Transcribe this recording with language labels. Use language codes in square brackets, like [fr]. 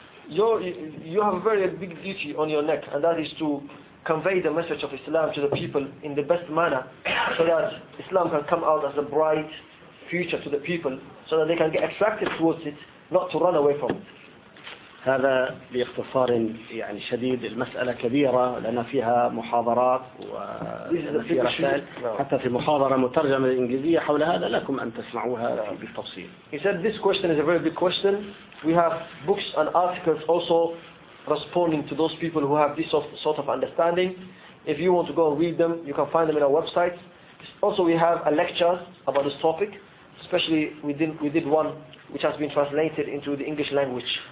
[en] You have a very big duty on your neck, and that is to convey the message of Islam to the people in the best manner, so that Islam can come out as a bright future to the people, so that they can get attracted towards it, not to run away from it. [ar] هذا باختصار يعني شديد. المسألة كبيرة لأن فيها محاضرات وفي رسائل حتى في محاضرة مترجمة للإنجليزية حول هذا لكم أن تسمعوها بالتفصيل. [en] He said this question is a very big question. We have books and articles also responding to those people who have this sort of understanding. If you want to go and read them, you can find them in our website. Also, we have a lecture about this topic. Especially we did one which has been translated into the English language.